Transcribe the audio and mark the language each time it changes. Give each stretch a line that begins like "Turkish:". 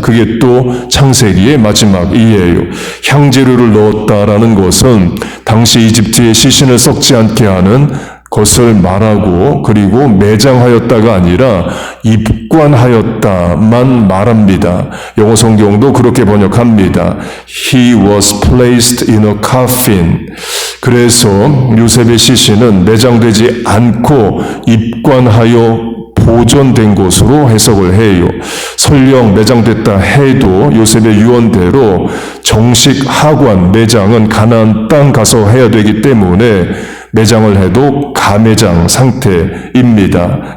Korean: 그게 또 창세기의 마지막이에요. 향재료를 넣었다라는 것은 당시 이집트의 시신을 썩지 않게 하는 것을 말하고 그리고 매장하였다가 아니라 입관하였다만 말합니다. 영어 성경도 그렇게 번역합니다.
English: He was placed in a coffin.
Korean: 그래서 요셉의 시신은 매장되지 않고 입관하여 보존된 것으로 해석을 해요. 설령 매장됐다 해도 요셉의 유언대로 정식 하관 매장은 가나안 땅 가서 해야 되기 때문에 매장을 해도 가매장 상태입니다.